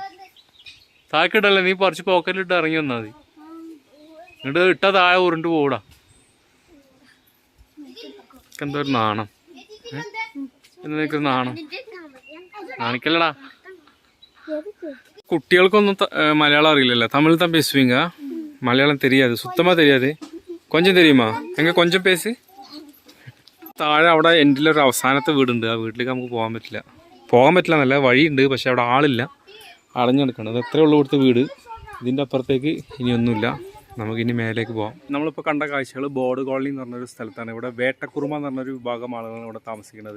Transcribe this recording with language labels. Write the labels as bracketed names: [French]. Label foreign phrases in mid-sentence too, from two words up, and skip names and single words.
[Malayalam] താഴെക്കിട്ടല്ലേ, നീ പറിച്ച് പോക്കറ്റിലിട്ട് ഇറങ്ങി വന്നാൽ മതി. എന്നിട്ട് ഇട്ടാ താഴെ ഉരുണ്ട് പോകൂടാ. എന്തോ ഒരു നാണം. എന്താ നിനക്കൊരു നാണം? നാണിക്കല്ലടാ. കുട്ടികൾക്കൊന്നും മലയാളം അറിയില്ലല്ലോ. [Tamil] തമിഴ് தான் பேசுவீங்க, മലയാളം தெரியாது, சுத்தமா தெரியாது. கொஞ்சம் தெரியுமா? എങ്ങനെ கொஞ்சம் பேசு. [Malayalam] താഴെ അവിടെ എൻഡിലൊരു അവസാനത്തെ വീടുണ്ട്. ആ വീട്ടിലേക്ക് നമുക്ക് പോകാൻ പറ്റില്ല എന്നല്ല, വഴിയുണ്ട്, പക്ഷെ അവിടെ ആളില്ല, അടഞ്ഞെടുക്കണം. അത് എത്രയേ ഉള്ളൂ ഇവിടുത്തെ വീട്. ഇതിൻ്റെ അപ്പുറത്തേക്ക് ഇനിയൊന്നുമില്ല. നമുക്കിനി മേലേക്ക് പോകാം. നമ്മളിപ്പോൾ കണ്ട കാഴ്ചകൾ ബോർഡ് കോളനി എന്ന് പറഞ്ഞൊരു സ്ഥലത്താണ്. ഇവിടെ വേട്ടക്കുറുമ എന്ന് പറഞ്ഞൊരു വിഭാഗം ആളുകളാണ് ഇവിടെ താമസിക്കുന്നത്.